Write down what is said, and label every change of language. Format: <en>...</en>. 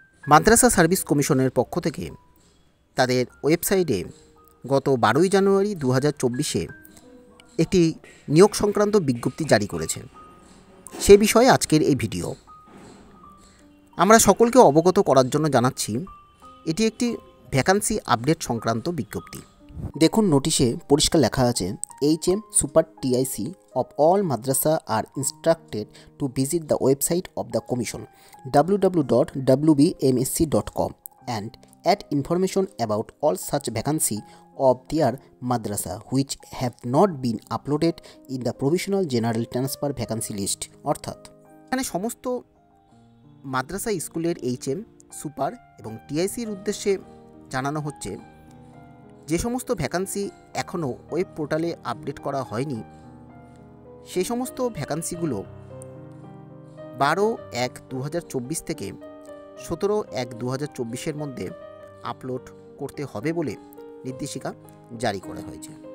<bn>মাদ্রাসা service কমিশনের পক্ষ থেকে তাদের ওয়েবসাইটে গত 12ই জানুয়ারি 2024-এ একটি নিয়োগ সংক্রান্ত বিজ্ঞপ্তি জারি করেছে। সে বিষয়ে আজকের এই ভিডিও। আমরা সকলকে অবগত করার জন্য জানাচ্ছি, এটি একটি ভ্যাকান্সি আপডেট সংক্রান্ত বিজ্ঞপ্তি। দেখুন, নোটিশে পরিষ্কার লেখা আছে,</bn> <en>HM Super TIC of all madrasa are instructed to visit the website of the commission www.wbmsc.com and add information about all such vacancy of their madrasa which have not been uploaded in the provisional general transfer vacancy list।</en> <bn>অর্থাৎ এখানে সমস্ত মাদ্রাসা স্কুলের HM super এবং TICর উদ্দেশ্যে জানানো হচ্ছে, যে সমস্ত ভ্যাকান্সি এখনও ওয়েব পোর্টালে আপডেট করা হয়নি, সেই সমস্ত ভ্যাকান্সিগুলো 12/1/2024 থেকে 17/1/2024-এর মধ্যে আপলোড করতে হবে বলে নির্দেশিকা জারি করা হয়েছে।</bn>